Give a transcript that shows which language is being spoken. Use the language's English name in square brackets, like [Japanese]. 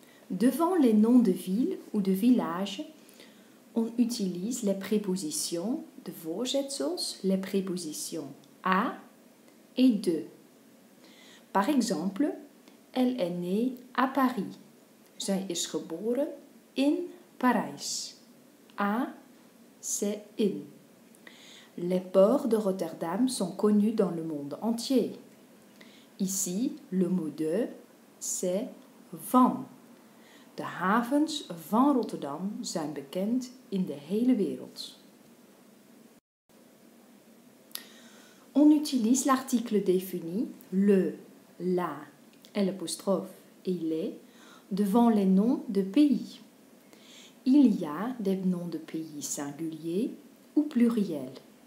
[French] Devant les noms de villes ou de villages, on utilise les prépositions [Dutch] de voorzetsels, [French] les prépositions à et de. Par exemple, elle est née à Paris. [Dutch] Zij is geboren in Parijs. [French] À, c'est in. Les ports de Rotterdam sont connus dans le monde entier. Ici, le mot de, c'est van. [Dutch] De havens van Rotterdam zijn bekend in de hele wereld. [French] On utilise l'article défini, le, la, l'apostrophe et les, devant les noms de pays. Il y a des noms de pays singuliers ou pluriels.